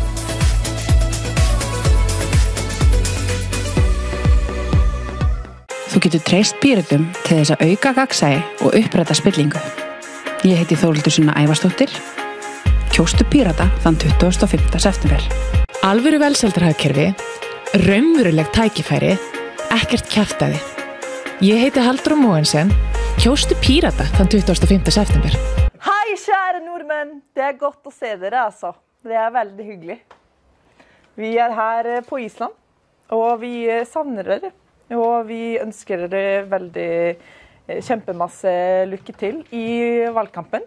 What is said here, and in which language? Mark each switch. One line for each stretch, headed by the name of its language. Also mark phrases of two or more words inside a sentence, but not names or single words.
Icelandic: Þú getur treyst Pírötum til þess að auka gagnsæi og uppræta spillingu. Ég heiti Þórhildur Sunna Ævarsdóttir. Kjóstu Pírata þann 25. september. Alvöru velsældarhagkerfi, raunveruleg tækifæri, ekkert kjaftæði.
Norwegian: Jeg heter Haldrún Mogensen.
Icelandic: Kjóstu Pírata
Norwegian: den 25. september. Hej kære nordmenn, det godt å se dere altså. Det veldig hyggelig. Vi her på Island, og vi savner dere. Og vi ønsker dere veldig kjempemasse lykke til i valgkampen.